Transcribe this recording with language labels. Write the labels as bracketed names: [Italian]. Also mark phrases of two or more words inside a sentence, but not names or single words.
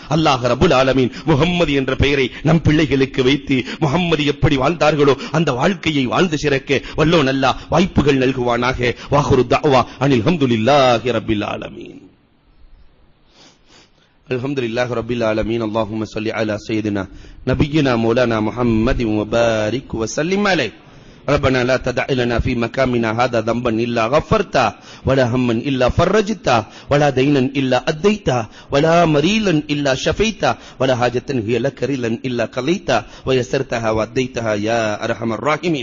[Tamil] அல்லாஹ் [Arabic] رب العالمين [Tamil] முஹம்மது என்ற பெயரை நம் பிள்ளைகளுக்கு வைத்து முஹம்மது எப்படி வாழ்ந்தார்களோ அந்த வாழ்க்கையை வாழ்ந்து சிறக்க வல்லோன் அல்லாஹ் வாய்ப்புகள் நல்குவானாக. [Arabic] وآخر دعوانا أن الحمد لله رب العالمين. الحمد لله رب العالمين. اللهم صل على سيدنا نبينا مولانا محمد وبارك وسلم عليه. ربنا لا تدع لنا في مكاننا هذا ذنبا إلا غفرته ولا هما إلا فرجته ولا دينا إلا أديته ولا مريلا إلا شفيته ولا حاجة هي لك رلا إلا قضيتها ويسرتها وأديتها يا أرحم الراحمين.